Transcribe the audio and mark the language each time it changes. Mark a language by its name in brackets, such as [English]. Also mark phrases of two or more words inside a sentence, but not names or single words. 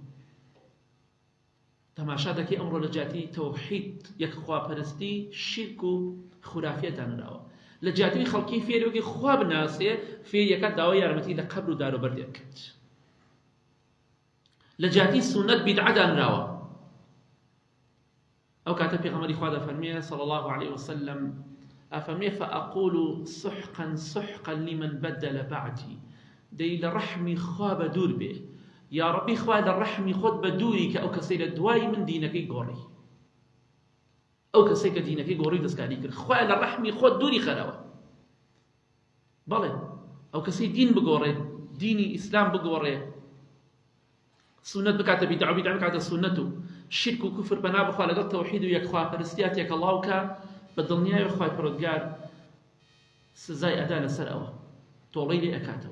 [Central Kurdish] تەماشا دەکەی ئەمڕۆ لە جیاتی تەوحید یەکخواپەرستی شیرک و خورافیەتان راوە، لە جیاتی خەڵکی فێرێکی خوا بناسێ فێریەکە داوای یارمەتی لە قەبر و داروبەر دەکات، لە جیاتی سونەت بیدعەدان راوە. ئەو کاتە پێغەمبەری خوا دەفەرمێ [Arabic] صلی الله عليه وسلم [Central Kurdish] ئەفەرمێ [Arabic] فأقول سحقا سحقا لمن بدل بعدي، [Central Kurdish] دەی لە ڕەحمی خوا بە دوور بێ، یا ڕەبی خوا لە ڕەحمی خۆت بە دووری کە ئەو کەسەی لە دوای من دینەکەی گۆڕی، ئەو کەسەی کە دینەکەی گۆڕی دەستکاری کرد، خوا لە ڕەحمی خۆت دووری خەرەوە. بەڵێ ئەو کەسەی دین بگۆڕێ، دینی ئیسلام بگۆڕێ، سونەت بکاتە بیدعە، بیدعە بکاتە سونەت و شرک و کوفر بەنا بخوا لەگەڵ تەوحید و یەکخواپەرستیا تێکەڵاوکە، بە دڵنیای خوای پەروەردگار سزای ئەدا لەسەر ئەوە، تۆڵەی لێ ئەکاتەوە.